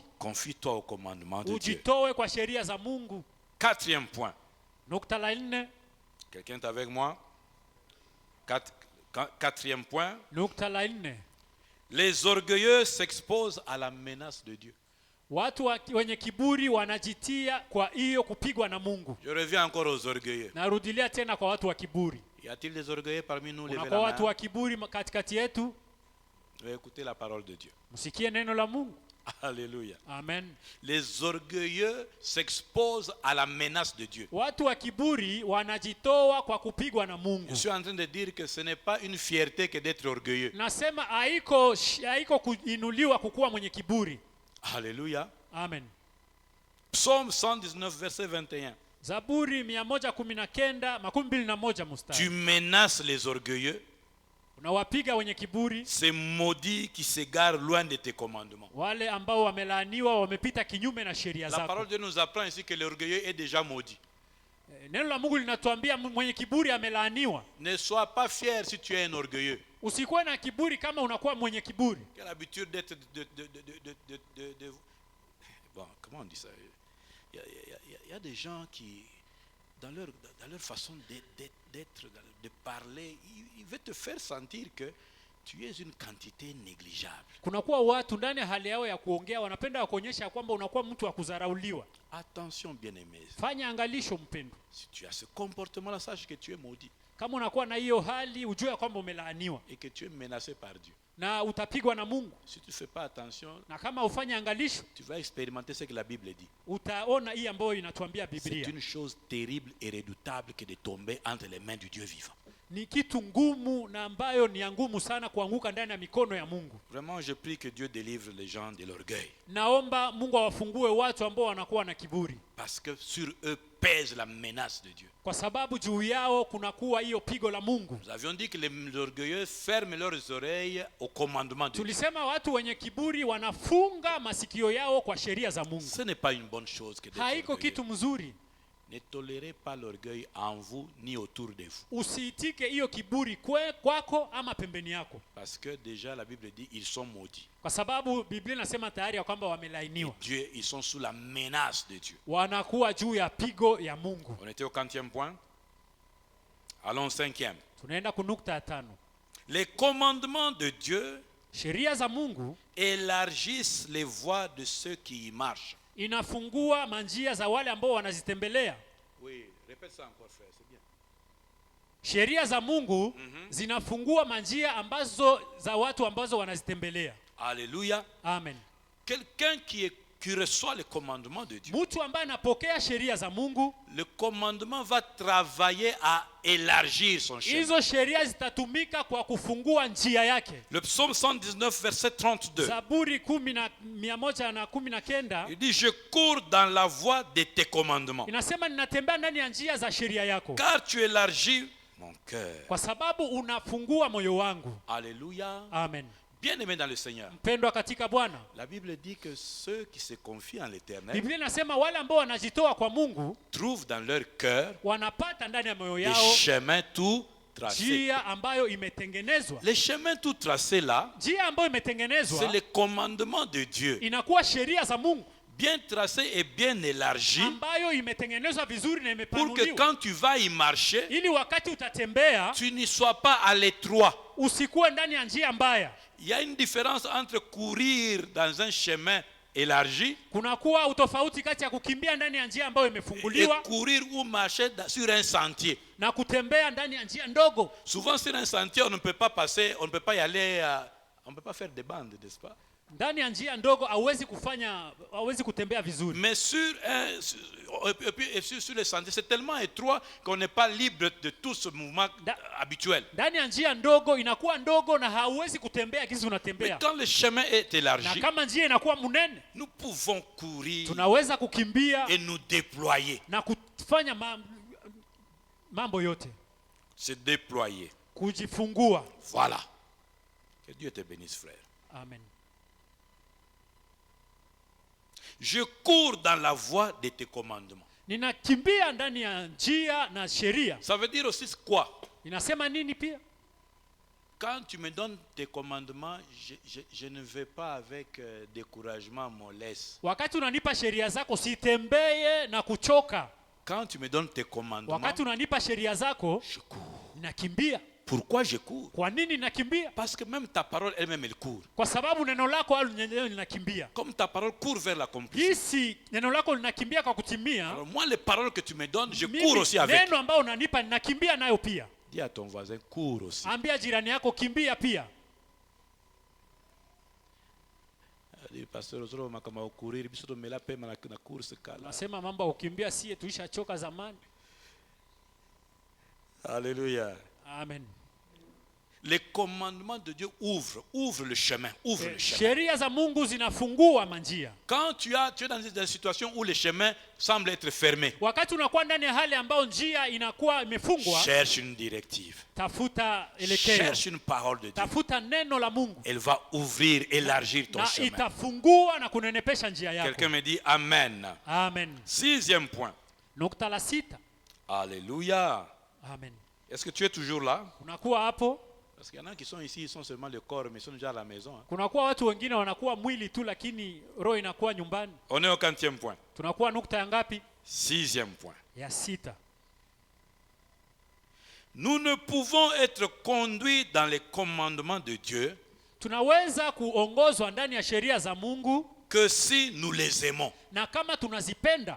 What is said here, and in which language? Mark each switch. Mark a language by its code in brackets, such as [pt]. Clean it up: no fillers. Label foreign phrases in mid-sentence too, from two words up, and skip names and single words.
[fr] Confie-toi au commandement de Dieu. [sw] Ujitoe kwa sheria za Mungu. [fr] Quatrième point. [sw] Nukta la 4. [fr] Quelqu'un est avec moi? Quatrième point. [sw] Nukta la 4. [fr] Les orgueilleux s'exposent à la menace de Dieu. [sw] Watu wenye kiburi wanajitia kwa hiyo kupigwa na Mungu. [fr] Je reviens encore aux orgueilleux. [sw] Narudilia tena kwa watu wa kiburi. [fr] Y a-t-il des orgueilleux parmi nous? Levez [sw] Kuna [fr] la [sw] kwa watu [fr] main. [sw] wa kiburi katikati yetu. [fr] Écoutez la parole de Dieu. [sw] Msikie neno la Mungu. [fr] Alléluia. Amen. Les orgueilleux s'exposent à la menace de Dieu. [sw] Watu wa kiburi wanajitoa kwa kupigwa na [fr] Je [sw] Mungu. [fr] suis en train de dire que ce n'est pas une fierté que d'être orgueilleux. [sw] Nasema haiko kuinuliwa kukuwa mwenye kiburi. [fr] Alléluia. Amen. Psaume 119, verset 21. [sw] Zaburi 119:21 mstari. [fr] Tu menaces les orgueilleux. [sw] Unawapiga wenye kiburi, [fr] Ces maudits qui s'égarent loin de tes commandements. [sw] wale ambao wamelaaniwa wamepita kinyume na sheria [fr] La [sw] zako. [fr] parole de Dieu nous apprend ici que l'orgueilleux est déjà maudit. [sw] Neno la Mungu linatuambia mwenye kiburi amelaaniwa. [fr] Ne sois pas fier si tu es un orgueilleux. [sw] Usikuwe na kiburi kama unakuwa mwenye kiburi. [fr] Quelle l'habitude d'être bon, comment on dit ça? Il y a des gens qui, dans leur façon d'être, de parler, ils veulent te faire sentir que tu es une quantité négligeable. [sw] Kunakuwa watu ndani ya hali yao ya kuongea wanapenda kuonyesha kwamba unakuwa mtu wa kudharauliwa. [fr] Attention, bien-aimés. [sw] Fanya angalisho mpendwa. [fr] Si tu as ce comportement-là, sache que tu es maudit [sw] Kama unakuwa na hiyo hali ujue kwamba umelaaniwa [fr] et que tu es menacé par Dieu. [sw] na utapigwa na Mungu. [fr] Si tu ne fais pas attention, [sw] Na kama ufanye angalisho [fr] tu vas expérimenter ce que la Bible dit. [sw] utaona hii ambayo inatuambia [fr] C'est [sw] Biblia. [fr] une chose terrible et redoutable que de tomber entre les mains du Dieu vivant. [sw] Ni kitu ngumu na ambayo ni ya ngumu sana kuanguka ndani ya mikono ya Mungu. [fr] Vraiment, je prie que Dieu délivre les gens de l'orgueil. [sw] Naomba Mungu awafungue watu ambao wanakuwa na kiburi. [fr] Parce que sur eux pèse la menace de Dieu. [sw] Kwa sababu juu yao kunakuwa hiyo pigo la Mungu. [fr] Nous avions dit que les orgueilleux ferment leurs oreilles au commandement de Dieu. [sw] Tulisema watu wenye kiburi wanafunga masikio yao kwa sheria za Mungu. [fr] Ce n'est pas une bonne chose que d'être [sw] Haiko [fr] orgueilleux. [sw] kitu mzuri. [fr] Ne tolérez pas l'orgueil en vous ni autour de vous. [sw] Usiitike hiyo kiburi kwako ama pembeni yako. [fr] Parce que déjà la Bible dit ils sont maudits. [sw] Kwa sababu Biblia inasema tayari ya kwamba wamelaaniwa. [fr] Dieu, ils sont sous la menace de Dieu. [sw] Wanakuwa juu ya pigo ya Mungu. [fr] On était au 4e point. Allons 5e. [sw] Tunaenda kunukta ya 5. [fr] Les commandements de Dieu [sw] Sheria za Mungu [fr] élargissent les voies de ceux qui y marchent. [sw] inafungua manjia za wale ambao wanazitembelea. [fr] Oui, répète ça encore frère, c'est bien. [sw] Sheria za Mungu zinafungua manjia ambazo za watu ambazo wanazitembelea. [fr] Alléluia. Amen. Quelqu'un qui est qui reçoit le commandement de Dieu, [sw] mtu ambaye anapokea sheria za Mungu, [fr] le commandement va travailler à élargir son chemin. [sw] hizo sheria zitatumika kwa kufungua njia yake. [fr] Le psaume 119, verset 32. [sw] Zaburi 119 [fr] Il dit, je cours dans la voie de tes commandements, [sw] inasema ninatembea ndani ya njia za sheria yako, [fr] car tu élargis mon cœur. [sw] kwa sababu unafungua moyo wangu. [fr] Alléluia. Amen. Bien-aimé dans le Seigneur, [sw] Mpendwa katika Bwana, [fr] la Bible dit que ceux qui se confient en l'Éternel [sw] Biblia inasema wale ambao wanajitoa kwa Mungu [fr] trouvent dans leur cœur [sw] wanapata ndani ya moyo [fr] des [sw] yao [fr] chemins tout tracés. [sw] njia ambayo imetengenezwa. [fr] Les chemins tout tracés là, [sw] Njia ambayo [fr] c'est [sw] imetengenezwa [fr] les commandements de Dieu, [sw] inakuwa sheria za Mungu [fr] bien tracés et bien élargis, [sw] ambayo imetengenezwa vizuri na [fr] pour que [sw] imepanuliwa, [fr] quand tu vas y marcher, [sw] ili wakati utatembea [fr] tu n'y sois pas à l'étroit. [sw] usikuwe ndani ya njia mbaya. [fr] Il y a une différence entre courir dans un chemin élargi [sw] Kunakuwa utofauti kati ya kukimbia ndani ya njia ambayo [fr] et [sw] imefunguliwa [fr] courir ou marcher sur un sentier. [sw] na kutembea ndani ya njia ndogo. [fr] Souvent sur un sentier, on ne peut pas passer, on ne peut pas y aller, on ne peut pas faire des bandes, n'est-ce pas? [sw] Ndani ya njia ndogo hauwezi kutembea vizuri. [fr] Mais sur le sentier, c'est tellement étroit qu'on n'est pas libre de tout ce mouvement habituel. [sw] Ndani ya njia ndogo inakuwa ndogo na hauwezi kutembea kisi [fr] Mais [sw] unatembea. [fr] quand le chemin est [sw] Na [fr] élargi, [sw] kama njia inakuwa mnene, [fr] nous pouvons courir [sw] tunaweza kukimbia [fr] et nous déployer. [sw] na kufanya mambo yote, [fr] Se déployer. [sw] kujifungua. [fr] Voilà. Que Dieu te bénisse, frère. Amen. Je cours dans la voie de tes commandements. [sw] Ninakimbia ndani ya njia na sheria. [fr] Ça veut dire aussi quoi? [sw] Inasema nini pia? [fr] Quand tu me donnes tes commandements, je ne vais pas avec découragement, mollesse. [sw] Wakati unanipa sheria zako sitembee na kuchoka. [fr] Quand tu me donnes tes commandements, [sw] Wakati unanipa sheria zako [fr] je cours. [sw] nakimbia. [fr] Pourquoi je cours? [sw] Kwa nini nakimbia? [fr] Parce que même ta parole elle-même elle court. [sw] Kwa sababu neno lako linakimbia. [fr] Comme ta parole court vers l'accomplissement. [sw] Hisi neno lako linakimbia kwa kutimia. [fr] Alors moi les paroles que tu me donnes, je [sw] Mimi, [fr] cours aussi avec. [sw] neno ambao unanipa ninakimbia nayo pia. [fr] Dis à ton voisin, cours aussi. [sw] Ambia jirani yako kimbia pia. [fr] Dis pasteur [ln] ozoro makama courir biso to mela pema na course kala. [sw] Nasema mambo ya kukimbia sie tulishachoka zamani. [fr] Alléluia. Amen. Les commandements de Dieu ouvrent le chemin, ouvrent le chemin. [sw] Sheria za Mungu zinafungua manjia. [fr] Quand tu es dans une situation où le chemin semble être fermé, [sw] Wakati unakuwa ndani ya hali ambayo njia inakuwa imefungwa, [fr] cherche une directive. [sw] tafuta elekeo. [fr] Cherche une parole de Dieu. [sw] Tafuta neno la Mungu. [fr] Elle va ouvrir, élargir ton [sw] Na [fr] chemin. [sw] itafungua na kunenepesha njia yako. [fr] Quelqu'un me dit Amen. Amen. 6e point. [sw] Nukta la 6. [fr] Alléluia. Amen. Est-ce que tu es toujours là? [sw] Unakuwa hapo. [fr] Parce qu'il y en a qui sont ici, ils sont seulement le corps, mais ils sont déjà à la maison. [sw] Kunakuwa watu wengine wanakuwa mwili tu lakini roho inakuwa nyumbani. [fr] On est au 40e point. [sw] Tunakuwa nukta ya ngapi? [fr] 6e point. [sw] Ya 6. [fr] Nous ne pouvons être conduits dans les commandements de Dieu [sw] Tunaweza kuongozwa ndani ya sheria za Mungu [fr] que si nous les aimons. [sw] na kama tunazipenda.